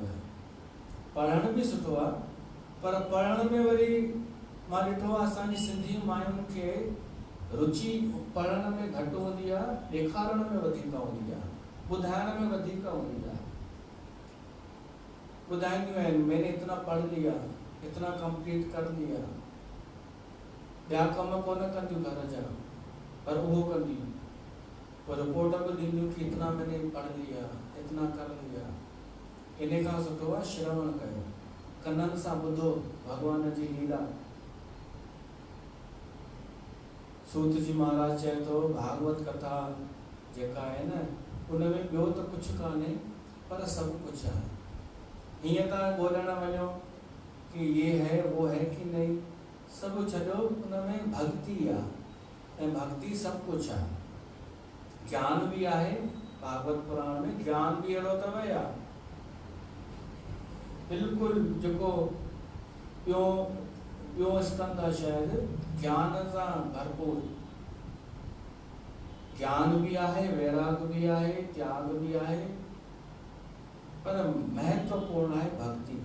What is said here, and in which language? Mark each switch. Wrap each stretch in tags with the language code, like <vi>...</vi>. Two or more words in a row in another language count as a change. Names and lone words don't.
<sd>पढ़ण बि सुठो आहे, पर पढ़ण में वरी मां ॾिठो आहे असांजी सिंधी मायुनि खे रुचि पढ़ण में घटि हूंदी आहे, ॾेखारण में वधीक हूंदी आहे, ॿुधाइण में वधीक हूंदी आहे। ॿुधाईंदियूं आहिनि,</sd> <hi>मैंने इतना पढ़ लिया, इतना कंप्लीट कर लिया।</hi> <sd>ॿिया कम कोन कंदियूं घर जा, पर उहो कंदियूं। पोइ रिपोर्ट बि ॾींदियूं कि</sd> <hi>इतना मैंने पढ़ लिया, इतना कर लिया।</hi> <sd>इन खां सुठो आहे श्रवण कयो, कननि सां ॿुधो भॻवान जी लीला। सूत जी महाराज चए थो भागवत कथा जेका आहे न, उनमें ॿियो त कुझु कान्हे, पर सभु कुझु आहे। हीअं तव्हां ॻोल्हण वञो कि</sd> <hi>ये है वो है कि नहीं,</hi> <sd>सभु छॾियो, उनमें भक्ति आहे ऐं भक्ति सभु कुझु आहे। ज्ञान भी आहे, भागवत पुराण में ज्ञान भी अहिड़ो अथव या बिल्कुलु जेको ॿियो स्कंद आहे शायदि, ज्ञान सां भरपूर। ज्ञान भी आहे, वैराग भी आहे, त्याग भी आहे, पर महत्वपूर्ण आहे भक्ति।</sd>